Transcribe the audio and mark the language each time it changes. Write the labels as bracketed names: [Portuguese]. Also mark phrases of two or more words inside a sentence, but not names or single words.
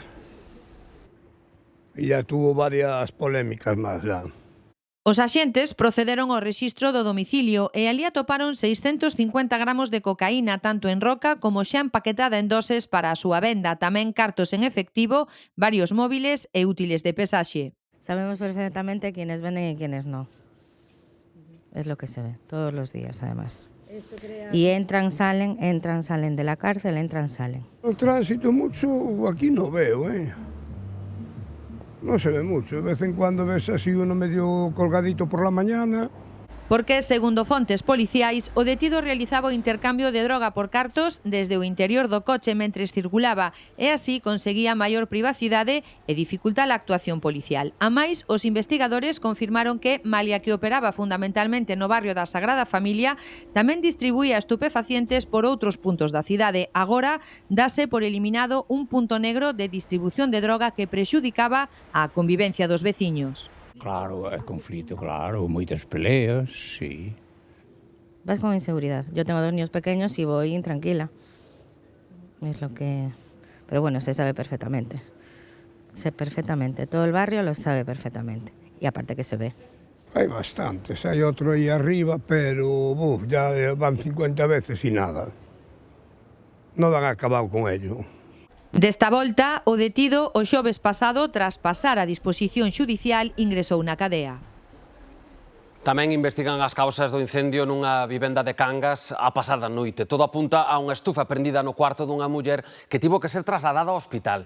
[Spanish] E ya tuvo varias polémicas máis, ya. [Galician] Os axentes procederon ao rexistro do domicilio e ali atoparon 650 gramos de cocaína tanto en roca como xa empaquetada en doses para a súa venda, tamén cartos en efectivo, varios móviles e útiles de pesaxe. [Spanish] Sabemos perfectamente quiénes venden y quiénes no. Es lo que se ve todos los días, además. Y entran, salen de la cárcel, entran, salen. El tránsito mucho aquí no veo, ¿eh? No se ve mucho. De vez en cuando ves así uno medio colgadito por la mañana. [Galician] Porque, segundo fontes policiais, o detido realizaba o intercambio de droga por cartos desde o interior do coche mentres circulaba e así conseguía maior privacidade e dificulta a actuación policial. A máis, os investigadores confirmaron que, malia que operaba fundamentalmente no barrio da Sagrada Familia, tamén distribuía estupefacientes por outros puntos da cidade. Agora, dase por eliminado un punto negro de distribución de droga que prexudicaba a convivencia dos veciños. Claro, é conflito, claro, moitas peleas, sí. [Spanish] Vas con inseguridad. Yo tengo 2 niños pequeños y voy intranquila. Es lo que... Pero bueno, se sabe perfectamente. Sé perfectamente. Todo el barrio lo sabe perfectamente. Y aparte que se ve. Hay bastantes. Hay otro ahí arriba, pero ya van 50 veces y nada. No han acabado con ello. [Galician] Desta volta, o detido o xoves pasado, tras pasar a disposición xudicial, ingresou na cadea. Tamén investigan as causas do incendio nunha vivenda de Cangas a pasada noite. Todo apunta a unha estufa prendida no cuarto dunha muller que tivo que ser trasladada ao hospital.